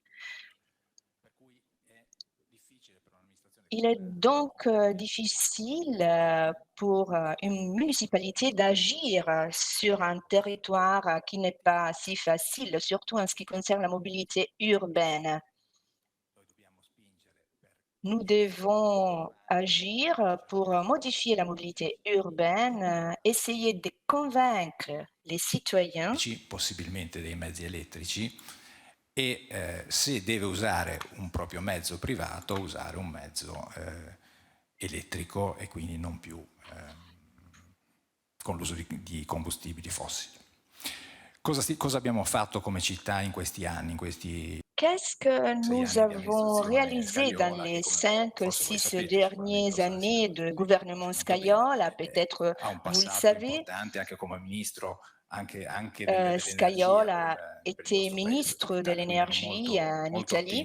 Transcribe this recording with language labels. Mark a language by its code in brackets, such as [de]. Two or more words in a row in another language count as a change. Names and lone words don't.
[fr] Il est donc difficile pour une municipalité d'agir sur un territoire qui n'est pas si facile, surtout en ce qui concerne la mobilité urbaine. Nous devons agir pour modifier la mobilité urbaine, essayer de convaincre les citoyens. [it] Possibilmente dei mezzi elettrici e se deve usare un proprio mezzo privato, usare un mezzo elettrico e quindi non più con l'uso di combustibili fossili. Cosa abbiamo fatto come città in questi anni, in questi [fr] Qu'est-ce que nous avons réalisé dans les 5-6 dernières années de gouvernement Scajola? Peut-être vous le savez, Scajola était ministre de l'énergie en Italie.